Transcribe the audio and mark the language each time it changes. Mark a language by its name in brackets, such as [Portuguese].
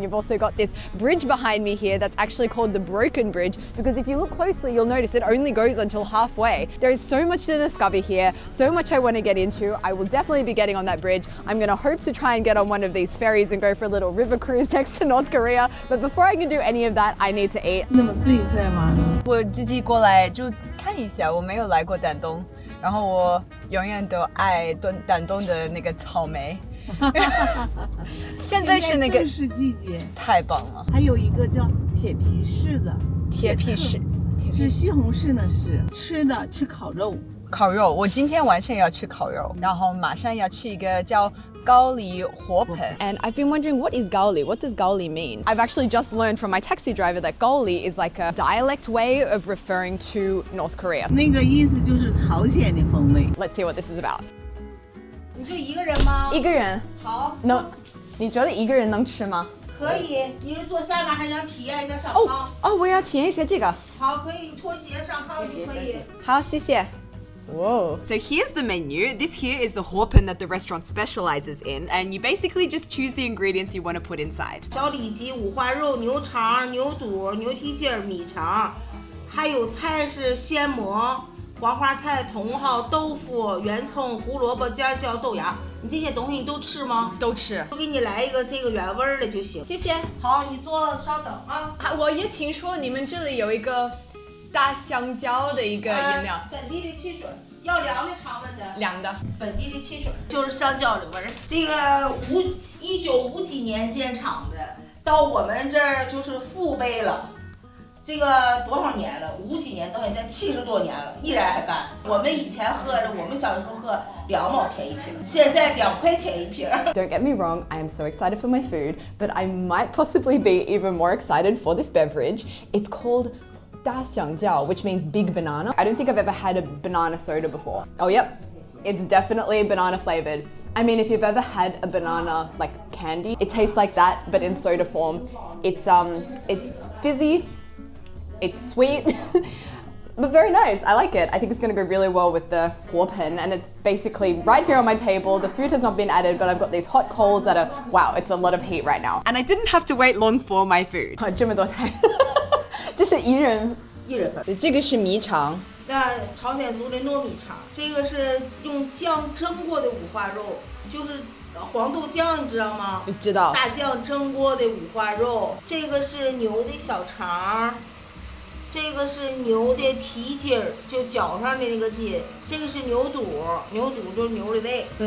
[English] You've also got this bridge behind me here that's actually called the Broken Bridge, because if you look closely, you'll notice it only goes until halfway. There is so much to discover here, so much I want to get into. I will definitely be getting on that bridge. I'm going to hope to try and get on one of these ferries and go for a little river cruise next to North Korea. But before I can do any of that, I need to eat. [Chinese] 那么自己出来玩吗？我自己过来就看一下，我没有来过丹东，然后我永远都爱丹东的那个草莓。现在是那个正是季节，太棒了。还有一个叫铁皮柿子，铁皮柿是西红柿的柿，吃的吃烤肉。烤肉，我今天晚上要吃烤肉，然后马上要吃一个叫高丽火盆。 [English] And I've been wondering, what is gaoli? What does gaoli mean? I've actually just learned from my taxi driver that gaoli is like a dialect way of referring to North Korea. [Chinese] 那个意思就是朝鲜的风味。 [English] Let's see what this is about. [Chinese] 你就一个人吗？一个人好，能，你觉得一个人能吃吗？可以。你是坐下面还是想体验一下上炕？我要体验一下这个。好，可以，你脱鞋上炕就可以。好，谢谢。Whoa. [English] So here's the menu. This here is the horpen that the restaurant specializes in, and you basically just choose the ingredients you want to put inside. [Chinese] 小里脊、五花肉、牛肠、牛肚、牛蹄筋、米肠，还有菜是鲜蘑、黄花菜、茼蒿、豆腐、圆葱、胡萝卜、尖椒、豆芽。你这些东西你都吃吗？都吃。我给你来一个这个原味的就行。谢谢。好，你坐稍等啊。我也听说你们这里有一个大香蕉的一个饮料。本地的汽水，要凉的常温的。凉的。本地的汽水就是香蕉的味儿。这个1950几年建厂的，到我们这儿就是父辈了。这个多少年了？50几年到现在70多年了，依然还干。我们以前喝的，我们小时候喝2毛钱一瓶，现在2块钱一瓶。 [English] Don't get me wrong, I am so excited for my food, but I might possibly be even more excited for this beverage. It's called 大香蕉, which means big banana. I don't think I've ever had a banana soda before. Oh, yep. It's definitely banana flavored. I mean, if you've ever had a banana like candy, it tastes like that, but in soda form. It's fizzy, it's sweet, but very nice. I like it. I think it's gonna go really well with the horpen, and it's basically right here on my table. The food has not been added, but I've got these hot coals that are, wow, it's a lot of heat right now. And I didn't have to wait long for my food. [Chinese] 这么多菜，这是一人份。这个是米肠。那朝鲜族的糯米肠，这个是用酱蒸过的五花肉，就是黄豆酱，你知道吗？知道。大酱蒸过的五花肉，这个是牛的小肠，这个是牛的蹄筋儿，就脚上的那个筋，这个是牛肚，牛肚就是牛的胃。